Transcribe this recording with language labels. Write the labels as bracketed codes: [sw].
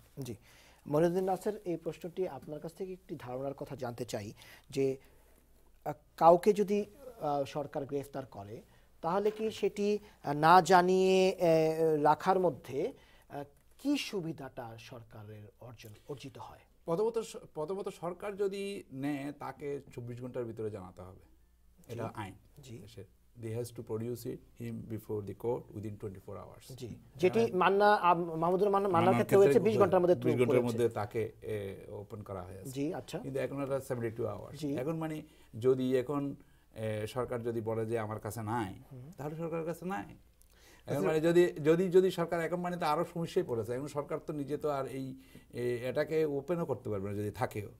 [bn] জি মনিরুদ্দিন নাসের, এই প্রশ্নটি আপনার কাছ থেকে একটি ধারণার কথা জানতে চাই যে কাউকে যদি সরকার গ্রেফতার করে তাহলে কি সেটি না জানিয়ে রাখার মধ্যে কি সুবিধাটা সরকারের অর্জিত হয়? প্রথমত সরকার যদি নেয় তাকে 24 ঘন্টার ভিতরে জানাতে হবে, এটা আইন। [en] They has to produce him before the court within 24 hours. [bn] জি, যেটি মাহমুদুর মান্নার ক্ষেত্রে হয়েছে 20 ঘন্টার মধ্যে 20 ঘন্টার মধ্যে তাকে ওপেন করা হয়েছে। জি আচ্ছা, কিন্তু এখন এটা 72 আওয়ার্স। এখন মানে যদি এখন সরকার যদি বলে যে আমার কাছে নাই, তাহলে সরকারের কাছে নাই। এখন মানে যদি সরকার এখন মানে তো আরো সমস্যায় পড়েছে। এখন সরকার তো নিজে তো আর এটাকে ওপেনও করতে পারবে না যদি থাকেও।